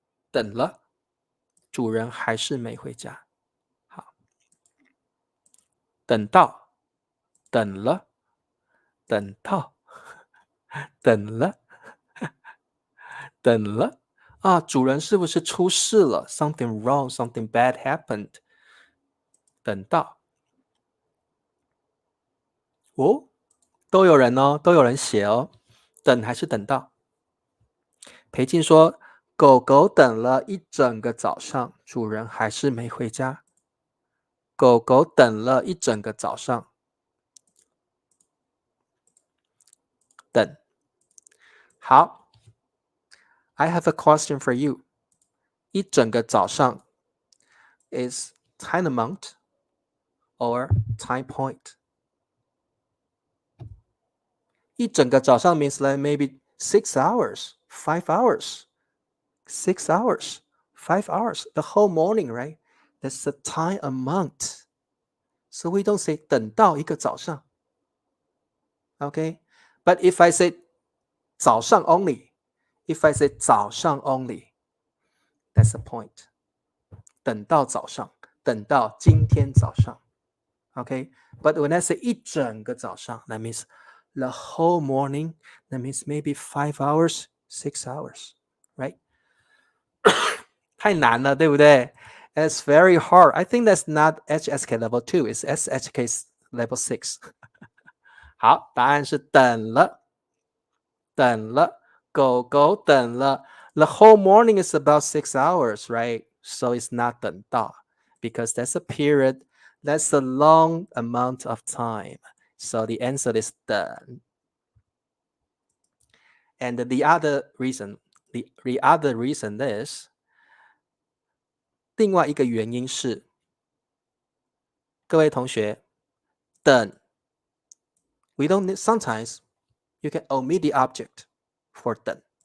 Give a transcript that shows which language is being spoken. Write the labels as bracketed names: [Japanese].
[Chinese] 等了，主人还是没回家。好，等到，等了，等到，等了，等了。啊，主人是不是出事了？ [English] Something wrong, something bad happened. [Chinese] 等到，哦，都有人哦，都有人写哦。等还是等到？裴静说，狗狗等了一整个早上，主人还是没回家。狗狗等了一整个早上，等。 [English] 好 I have a question for you. [Chinese] 一整个早上 [English] is time amount or time point? [Chinese] 一整个早上 [English] means like maybe 6 hours, 5 hours, 6 hours, 5 hours, the whole morning, right? That's the time amount. So we don't say [Chinese] 等到一个早上. [English] Okay? But if I say 早上 only, if I say 早上 only, that's the point. [Chinese] 等到早上，等到今天早上。 [English] Okay? But when I say [Chinese] 一整个早上, [English] that means the whole morning. That means maybe 5 hours, 6 hours, right? [Chinese] 太难了，对不对？ [English] It's very hard. I think that's not HSK level 2, it's SHK level 6. [Chinese] 好，答案是等了，等了，狗狗等了。 [English] The whole morning is about 6 hours, right? So it's not 等到 because that's a period, that's a long amount of time. So the answer is 等。 And the other reason is [Chinese] 另外一个原因是，各位同学， [English] 等 we don't need, sometimes you can omit the object for 等。